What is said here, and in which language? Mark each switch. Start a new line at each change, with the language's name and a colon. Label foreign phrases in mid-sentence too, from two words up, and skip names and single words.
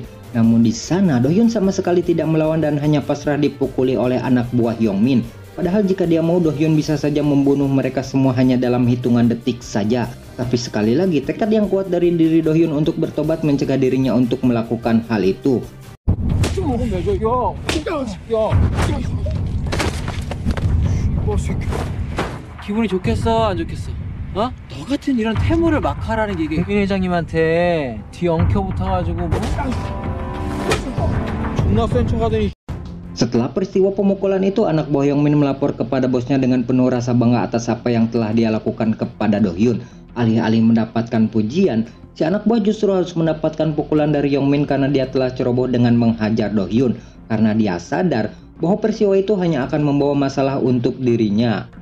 Indonesian: Namun di sana Do-hyun sama sekali tidak melawan dan hanya pasrah dipukuli oleh anak buah Yongmin. Padahal jika dia mau, Do-hyun bisa saja membunuh mereka semua hanya dalam hitungan detik saja. Tapi sekali lagi tekad yang kuat dari diri Do-hyun untuk bertobat mencegah dirinya untuk melakukan hal itu.
Korean: 기분이 좋겠어 안 좋겠어? 어? 너 같은 이런 태물을 막 하라는 게 이게 김 회장님한테 뒤 엉켜 붙어가지고 뭐 존나 센 척하더니.
Indonesian: Setelah peristiwa pemukulan itu, anak buah Yongmin melapor kepada bosnya dengan penuh rasa bangga atas apa yang telah dia lakukan kepada Do-hyun. Alih-alih mendapatkan pujian, si anak buah justru harus mendapatkan pukulan dari Yongmin karena dia telah ceroboh dengan menghajar Do-hyun. Karena dia sadar bahwa peristiwa itu hanya akan membawa masalah untuk dirinya.